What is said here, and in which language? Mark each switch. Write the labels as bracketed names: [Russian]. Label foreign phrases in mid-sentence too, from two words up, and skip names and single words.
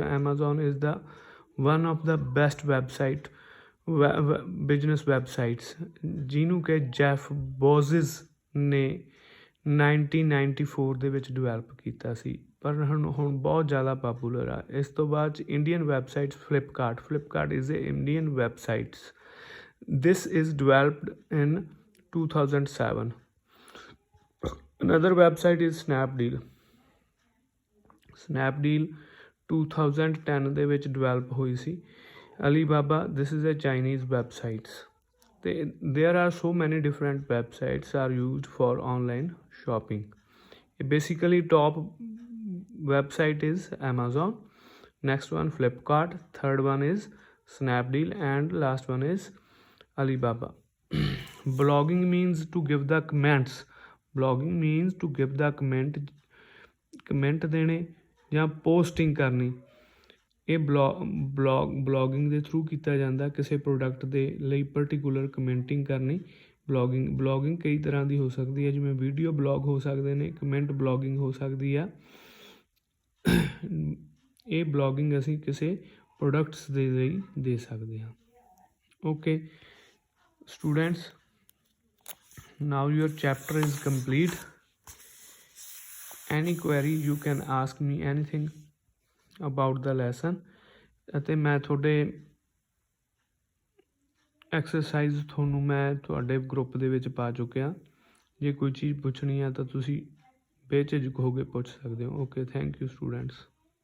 [English] Amazon is the one of the best website business websites, [Punjabi] ਜਿਹਨੂੰ ਕਿ ਜੈਫ ਬੋਜ਼ਿਸ ਨੇ 1994 ਦੇ ਵਿੱਚ ਡਿਵੈਲਪ ਕੀਤਾ ਸੀ, ਪਰ ਹੁਣ ਬਹੁਤ ਜ਼ਿਆਦਾ ਪਾਪੂਲਰ ਆ। ਇਸ ਤੋਂ ਬਾਅਦ 'ਚ [English] Indian websites Flipkart is a Indian websites. This is developed in 2007. Another website is Snapdeal 2010 [Punjabi] ਦੇ ਵਿੱਚ ਡਿਵੈਲਪ ਹੋਈ ਸੀ। [English] Alibaba, this is a Chinese websites। There are so many different websites are used for online shopping। Basically top website is Amazon, next one Flipkart, third one is Snapdeal, and last one is Alibaba। Blogging means to give the comments। [Punjabi] ਕਮੈਂਟ ਦੇਣੇ ਜਾਂ ਪੋਸਟਿੰਗ ਕਰਨੀ। ਇਹ ਬਲੌਗਿੰਗ ਦੇ ਥਰੂ ਕੀਤਾ ਜਾਂਦਾ। ਕਿਸੇ ਪ੍ਰੋਡਕਟ ਦੇ ਲਈ [English] particular commenting [Punjabi] ਕਰਨੀ ਬਲੌਗਿੰਗ ਕਈ ਤਰ੍ਹਾਂ ਦੀ ਹੋ ਸਕਦੀ ਹੈ, ਜਿਵੇਂ [English] video blog [Punjabi] ਹੋ ਸਕਦੇ ਨੇ, [English] comment blogging [Punjabi] ਹੋ ਸਕਦੀ ਆ। ਇਹ ਬਲੌਗਿੰਗ ਅਸੀਂ ਕਿਸੇ ਪ੍ਰੋਡਕਟਸ ਦੇ ਲਈ ਦੇ ਸਕਦੇ ਹਾਂ। [English] OK students, now your chapter is complete। any query you can ask me anything about the lesson। [Punjabi] ਅਤੇ ਮੈਂ ਤੁਹਾਡੇ ਐਕਸਰਸਾਈਜ਼ ਮੈਂ ਤੁਹਾਡੇ ਗਰੁੱਪ ਦੇ ਵਿੱਚ ਪਾ ਚੁੱਕਿਆ। ਜੇ ਕੋਈ ਚੀਜ਼ ਪੁੱਛਣੀ ਆ ਤਾਂ ਤੁਸੀਂ ਬੇਝਿਜਕ ਹੋ ਕੇ ਪੁੱਛ ਸਕਦੇ ਹੋ। [English] OK, thank you students.